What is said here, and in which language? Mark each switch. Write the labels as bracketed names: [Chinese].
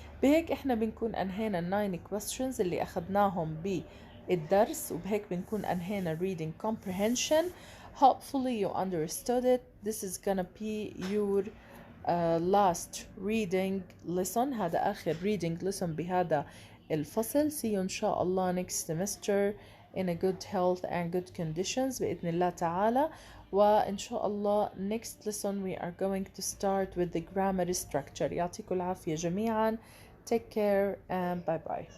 [Arabic] بهيك احنا بنكون انهينا [English] 9 questions [Arabic] اللي اخذناهم بالدرس وبهيك بنكون انهينا [English] reading comprehension. Hopefully you understood it. This is gonna be your last reading lesson. [Arabic] هذا آخر [English] reading lesson [Arabic] بهذا الفصل. [English] See you [Arabic] إن شاء الله [English] next semester in a good health and good conditions [Arabic] بإذن الله تعالى. وإن شاء الله [English] next lesson we are going to start with the grammar structure. [Arabic] يعطيكم العافية جميعا. [English] Take care and bye bye.